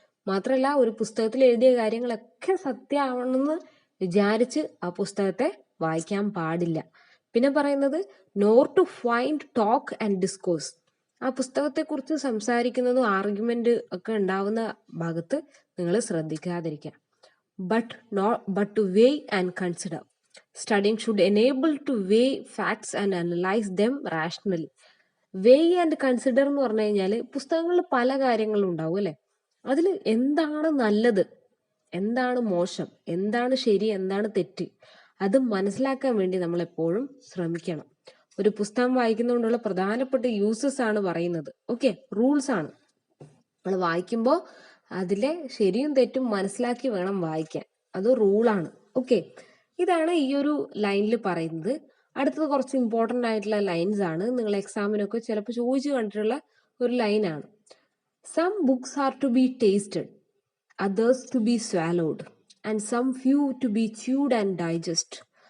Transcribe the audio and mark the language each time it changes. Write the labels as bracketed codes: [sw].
[ml] മാത്രമല്ല ഒരു പുസ്തകത്തിൽ എഴുതിയ കാര്യങ്ങളൊക്കെ സത്യമാവണമെന്ന് വിചാരിച്ച് ആ പുസ്തകത്തെ വായിക്കാൻ പാടില്ല. പിന്നെ പറയുന്നത് [en] Nor to find talk and discourse. [ml] ആ പുസ്തകത്തെ കുറിച്ച് സംസാരിക്കുന്നതും ആർഗ്യുമെന്റ് ഒക്കെ ഉണ്ടാവുന്ന ഭാഗത്ത് നിങ്ങൾ ശ്രദ്ധിക്കാതിരിക്കുക. [en] but to weigh and consider. Studying should enable to weigh facts and analyze them rationally. weigh and consider [ml] എന്ന് പറഞ്ഞു കഴിഞ്ഞാൽ പുസ്തകങ്ങളിൽ പല കാര്യങ്ങളും ഉണ്ടാവും അല്ലെ. അതിൽ എന്താണ് നല്ലത്, എന്താണ് മോശം, എന്താണ് ശരി, എന്താണ് തെറ്റ്, അത് മനസ്സിലാക്കാൻ വേണ്ടി നമ്മൾ എപ്പോഴും ശ്രമിക്കണം. ഒരു പുസ്തകം വായിക്കുന്നതുകൊണ്ടുള്ള പ്രധാനപ്പെട്ട യൂസസ് ആണ് പറയുന്നത്. ഓക്കെ, റൂൾസ് ആണ്. നമ്മൾ വായിക്കുമ്പോൾ അതിലെ ശരിയും തെറ്റും മനസ്സിലാക്കി വേണം വായിക്കാൻ. അത് റൂളാണ്. ഓക്കെ, ഇതാണ് ഈ ഒരു ലൈനിൽ പറയുന്നത്. അടുത്തത് കുറച്ച് ഇമ്പോർട്ടൻ്റ് ആയിട്ടുള്ള ലൈൻസ് ആണ്. നിങ്ങൾ എക്സാമിനൊക്കെ ചിലപ്പോൾ ചോദിച്ചു കണ്ടിട്ടുള്ള ഒരു ലൈനാണ്. [en] Some books are to be tasted, others to be swallowed, and some few to be chewed and digest.